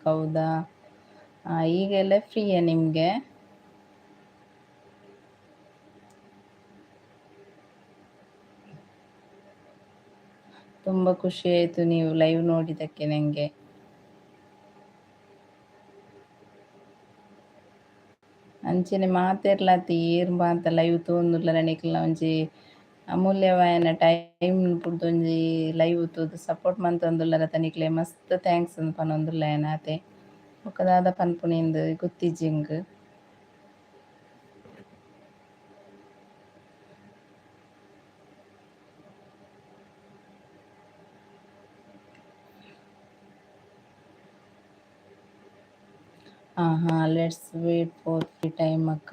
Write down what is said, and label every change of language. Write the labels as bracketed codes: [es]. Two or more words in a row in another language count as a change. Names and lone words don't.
[kn] ಹೌದಾ, ಈಗೆಲ್ಲ ಫ್ರೀಯಾ ನಿಮಗೆ? ತುಂಬ ಖುಷಿ ಆಯಿತು ನೀವು ಲೈವ್ ನೋಡಿದ್ದಕ್ಕೆ ನನಗೆ. [tcy] ಅಂಚನೆ ಮಾತಿರ್ಲಾತಿ ಏರ್ ಮಾತ ಲೈವ್ ತೋಂದುಲ್ಲ ನಿಕ್ಲ ಒಂಜಿ ಅಮೂಲ್ಯವಾಯನ ಟೈಮ್ ಪುಡ್ದೊಂಜಿ ಲೈವ್ ತೂದು ಸಪೋರ್ಟ್ ಮಂತೊಂದುಲ್ಲರ ತನಿಕ್ಲೆ ಮಸ್ತ್ ಥ್ಯಾಂಕ್ಸ್ ಅಂತ ಪನೊಂದುಲ್ಲೆನ ಅತೆ ಒಕ್ಕದಾದ ಪನ್ಪುನಿಂದು ಗೊತ್ತಿಜ್ಜಿಂಗ್. [en] ಹಾಂ let's wait for free time ಅಕ್ಕ.